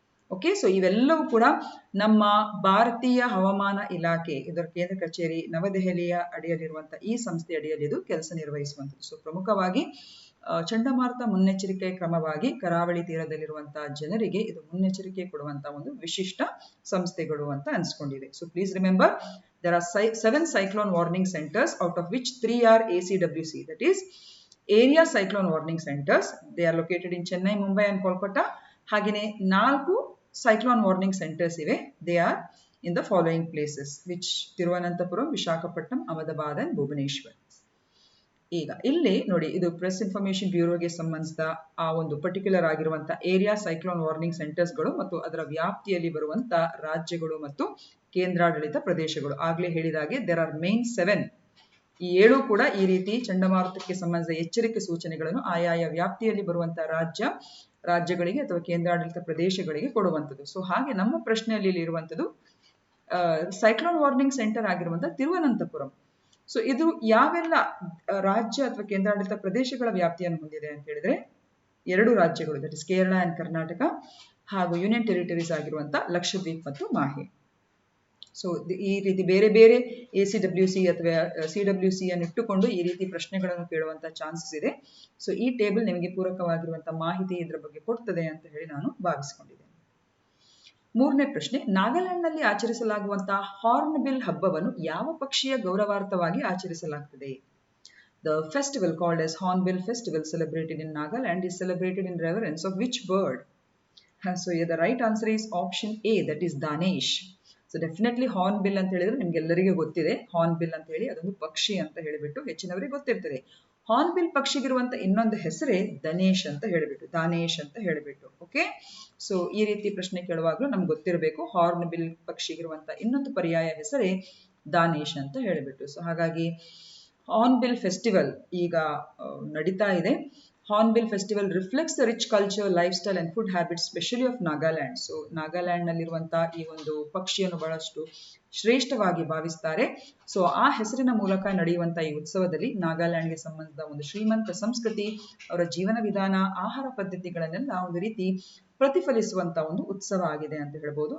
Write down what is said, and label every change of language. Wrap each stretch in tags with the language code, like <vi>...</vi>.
<kn>Okay, so ಇವೆಲ್ಲವೂ ಕೂಡ ನಮ್ಮ ಭಾರತೀಯ ಹವಾಮಾನ ಇಲಾಖೆ ಇದರ ಕೇಂದ್ರ ಕಚೇರಿ ನವದೆಹಲಿಯ ಅಡಿಯಲ್ಲಿರುವಂತಹ ಈ ಸಂಸ್ಥೆ ಅಡಿಯಲ್ಲಿ ಇದು ಕೆಲಸ ನಿರ್ವಹಿಸುವಂಥದ್ದು. ಸೊ ಪ್ರಮುಖವಾಗಿ ಚಂಡಮಾರುತ ಮುನ್ನೆಚ್ಚರಿಕೆ ಕ್ರಮವಾಗಿ ಕರಾವಳಿ ತೀರದಲ್ಲಿರುವಂತಹ ಜನರಿಗೆ ಇದು ಮುನ್ನೆಚ್ಚರಿಕೆ ಕೊಡುವಂತಹ ಒಂದು ವಿಶಿಷ್ಟ ಸಂಸ್ಥೆಗಳು ಅಂತ ಅನ್ಸ್ಕೊಂಡಿದೆ.</kn> <en>So please remember there are 7 cyclone warning centers out of which 3 are ACWC, that is area cyclone warning centers. They are located in Chennai, Mumbai and Kolkata. ಹಾಗೆಯೇ 4 cyclone warning centers ಇವೆ. They are in the following places which Thiruvananthapuram, Visakhapatnam, Ahmedabad and Bhubaneswar.</en> <kn>ಈಗ ಇಲ್ಲಿ ನೋಡಿ, ಇದು press information ಬ್ಯೂರೋಗೆ ಸಂಬಂಧಿಸಿದ ಆ ಒಂದು particular ಆಗಿರುವಂತ ಏರಿಯಾ ಸೈಕ್ಲೋನ್ ವಾರ್ನಿಂಗ್ ಸೆಂಟರ್ಸ್ಗಳು ಮತ್ತು ಅದರ ವ್ಯಾಪ್ತಿಯಲ್ಲಿ ಬರುವಂತ ರಾಜ್ಯಗಳು ಮತ್ತು ಕೇಂದ್ರಾಡಳಿತ ಪ್ರದೇಶಗಳು.</kn> <en>ಆಗ್ಲೇ ಹೇಳಿದಾಗೆ there are main 7.</en> <kn>ಈ 7 ಕೂಡ ಈ ರೀತಿ ಚಂಡಮಾರುತಕ್ಕೆ ಸಂಬಂಧಿಸಿದ ಎಚ್ಚರಿಕೆ ಸೂಚನೆಗಳನ್ನು ಆಯಾಯ ವ್ಯಾಪ್ತಿಯಲ್ಲಿ ಬರುವಂತಹ ರಾಜ್ಯಗಳಿಗೆ ಅಥವಾ ಕೇಂದ್ರಾಡಳಿತ ಪ್ರದೇಶಗಳಿಗೆ ಕೊಡುವಂಥದ್ದು. ಸೊ ಹಾಗೆ ನಮ್ಮ ಪ್ರಶ್ನೆಯಲ್ಲಿ ಇರುವಂಥದ್ದು ಸೈಕ್ಲೋನ್ ವಾರ್ನಿಂಗ್ ಸೆಂಟರ್ ಆಗಿರುವಂತಹ ತಿರುವನಂತಪುರಂ. ಸೊ ಇದು ಯಾವೆಲ್ಲ ರಾಜ್ಯ ಅಥವಾ ಕೇಂದ್ರಾಡಳಿತ ಪ್ರದೇಶಗಳ ವ್ಯಾಪ್ತಿಯನ್ನು ಹೊಂದಿದೆ ಅಂತ ಹೇಳಿದ್ರೆ 2 ರಾಜ್ಯಗಳು,</kn> <en>that is Kerala and Karnataka,</en> <kn>ಹಾಗೂ ಯೂನಿಯನ್ ಟೆರಿಟರೀಸ್ ಆಗಿರುವಂತ ಲಕ್ಷದ್ವೀಪ್ ಮತ್ತು ಮಾಹೆ. ಸೊ ಈ ರೀತಿ ಬೇರೆ ಬೇರೆ ACWC ಅಥವಾ CWC ಅನ್ನು ಇಟ್ಟುಕೊಂಡು ಈ ರೀತಿ ಪ್ರಶ್ನೆಗಳನ್ನು ಕೇಳುವಂತ ಚಾನ್ಸಸ್ ಇದೆ. ಸೊ ಈ ಟೇಬಲ್ ನಿಮಗೆ ಪೂರಕವಾಗಿರುವಂತಹ ಮಾಹಿತಿ ಇದರ ಬಗ್ಗೆ ಕೊಡ್ತದೆ ಅಂತ ಹೇಳಿ ನಾನು ಭಾವಿಸಿಕೊಂಡಿದ್ದೇನೆ. ಮೂರನೇ ಪ್ರಶ್ನೆ, ನಾಗಾಲ್ಯಾಂಡ್ನಲ್ಲಿ ಆಚರಿಸಲಾಗುವಂತಹ ಹಾರ್ನ್ಬಿಲ್ ಹಬ್ಬವನ್ನು ಯಾವ ಪಕ್ಷಿಯ ಗೌರವಾರ್ಥವಾಗಿ ಆಚರಿಸಲಾಗುತ್ತದೆ?</kn> <en>The festival called as Hornbill Festival celebrated in Nagaland is celebrated in reverence of which bird? So yeah, the right answer is option A, that is Danesh.</en> <kn>So definitely Hornbill ಅಂತ ಹೇಳಿದ್ರೆ ನಿಮ್ಗೆಲ್ಲರಿಗೂ ಗೊತ್ತಿದೆ. Hornbill ಅಂತ ಹೇಳಿ ಅದೊಂದು ಪಕ್ಷಿ ಅಂತ ಹೇಳಿಬಿಟ್ಟು ಹೆಚ್ಚಿನವರಿಗೆ ಗೊತ್ತಿರ್ತದೆ. ಹಾರ್ನ್ಬಿಲ್ ಪಕ್ಷಿಗಿರುವಂತ ಇನ್ನೊಂದು ಹೆಸರೇ ದಾನೇಶ್ ಅಂತ ಹೇಳಿಬಿಟ್ಟು. ಓಕೆ, ಸೊ ಈ ರೀತಿ ಪ್ರಶ್ನೆ ಕೇಳುವಾಗಲೂ ನಮ್ಗೆ ಗೊತ್ತಿರಬೇಕು ಹಾರ್ನ್ಬಿಲ್ ಪಕ್ಷಿಗಿರುವಂತ ಇನ್ನೊಂದು ಪರ್ಯಾಯ ಹೆಸರೇ ದಾನೇಶ್ ಅಂತ ಹೇಳಿಬಿಟ್ಟು. ಸೊ ಹಾಗಾಗಿ ಹಾರ್ನ್ಬಿಲ್ ಫೆಸ್ಟಿವಲ್ ಈಗ ನಡೀತಾ ಇದೆ.</kn> <en>Hornbill Festival reflects the rich culture, lifestyle and food habits, especially of Nagaland.</en> <kn>So Nagaland ನಲ್ಲಿರುವಂತಹ ಈ ಒಂದು ಪಕ್ಷಿಯನ್ನು ಬಹಳಷ್ಟು ಶ್ರೇಷ್ಠವಾಗಿ ಭಾವಿಸ್ತಾರೆ. ಸೊ ಆ ಹೆಸರಿನ ಮೂಲಕ ನಡೆಯುವಂತಹ ಈ ಉತ್ಸವದಲ್ಲಿ ನಾಗಾಲ್ಯಾಂಡ್ಗೆ ಸಂಬಂಧಿಸಿದ ಒಂದು ಶ್ರೀಮಂತ ಸಂಸ್ಕೃತಿ, ಅವರ ಜೀವನ ವಿಧಾನ, ಆಹಾರ ಪದ್ಧತಿಗಳನ್ನೆಲ್ಲ ಒಂದು ರೀತಿ ಪ್ರತಿಫಲಿಸುವಂತ ಒಂದು ಉತ್ಸವ ಆಗಿದೆ ಅಂತ ಹೇಳ್ಬೋದು.</kn>